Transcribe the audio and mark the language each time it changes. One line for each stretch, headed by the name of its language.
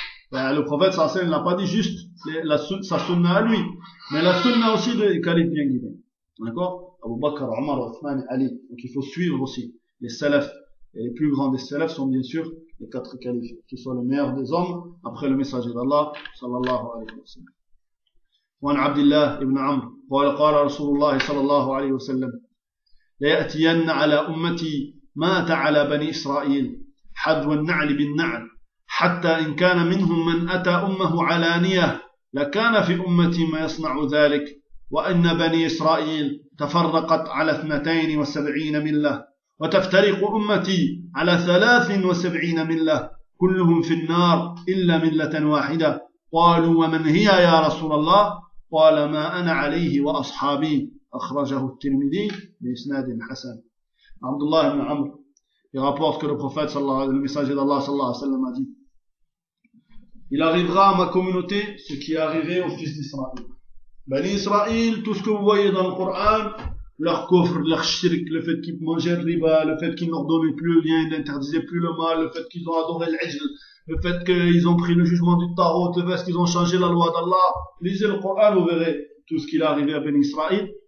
French: Le prophète, sallallahu alayhi wa sallam, n'a pas dit juste sa sunna à lui, mais la sunna aussi des califes bien guidés. D'accord? Abu Bakr, Omar, Othman, Ali. Donc il faut suivre aussi les salafs. Et les plus grands des salafs sont bien sûr les quatre califes, qui sont les meilleurs des hommes après le messager d'Allah, sallallahu alayhi wa sallam.
Arabic: وعن عبد الله بن عمرو قال قال رسول الله صلى الله عليه وسلم ليأتين على أمتي مات على بني إسرائيل حذو النعل بالنعل حتى إن كان منهم من أتى أمه علانية لكان في أمتي ما يصنع ذلك وأن بني إسرائيل تفرقت على 72 ملة وتفترق أمتي على 73 ملة كلهم في النار إلا ملة واحدة قالوا ومن هي يا رسول الله قال ما أنا عليه وأصحابي أخرجه الترمذي بإسناد حسن.
French: عبد الله بن عمرو il rapporte que le prophète sallallahu alayhi wa sallam, le messager d'Allah sallallahu alayhi wa sallam a dit: il arrivera à ma communauté ce qui est arrivé aux fils d'Israël. Bani Israël, tout ce que vous voyez dans le Coran, leur coffre, leur shirk, le fait qu'ils mangeaient le riba, le fait qu'ils n'ordonnaient plus le bien, ils n'interdisaient plus le mal, le fait qu'ils ont adoré l'ijl, le fait qu'ils ont pris le jugement du tarot, le fait qu'ils ont changé la loi d'Allah, lisez le Coran, vous verrez tout ce qui est arrivé à Ben Israël.